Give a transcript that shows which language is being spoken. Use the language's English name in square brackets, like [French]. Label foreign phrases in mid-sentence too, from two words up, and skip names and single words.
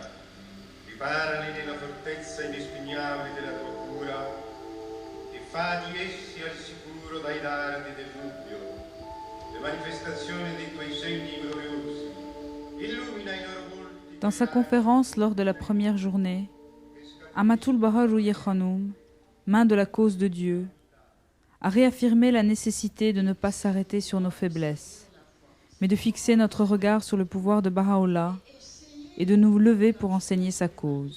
[Italian] riparali nella fortezza inespugnabile della tua cura e fa di essi al sicuro dai dardi del dubbio, le manifestazioni dei tuoi segni gloriosi, illumina i loro volti. [French] Dans sa conférence lors de la première journée, Amatul Baha Rouye Khanoum, main de la cause de Dieu, a réaffirmé la nécessité de ne pas s'arrêter sur nos faiblesses, mais de fixer notre regard sur le pouvoir de Baha'u'llah et de nous lever pour enseigner sa cause.